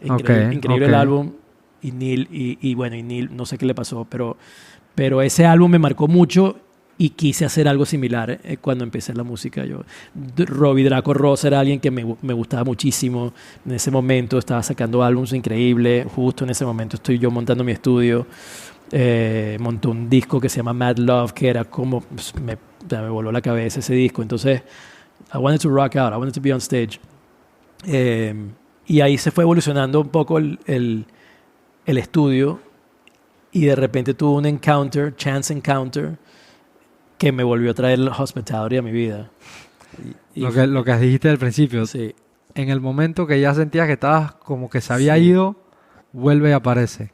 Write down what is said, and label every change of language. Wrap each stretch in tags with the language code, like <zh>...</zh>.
<es>Increíble el álbum. Y Neil, no sé qué le pasó, pero ese álbum me marcó mucho y quise hacer algo similar cuando empecé la música. Robbie Draco Ross era alguien que me gustaba muchísimo. En ese momento estaba sacando álbumes increíbles. Justo en ese momento estoy yo montando mi estudio. Monté un disco que se llama Mad Love, que era como... me voló la cabeza ese disco. Entonces,</es> <en>I wanted to rock out. I wanted to be on stage.</en> <es>Y ahí se fue evolucionando un poco el estudio. Y de repente tuve un</es> <en>chance encounter,</en> <es>que me volvió a traer el hospitality a mi vida. Lo que dijiste al principio. Sí. En el momento que ya sentías que estabas como que se había ido, vuelve y aparece.</es>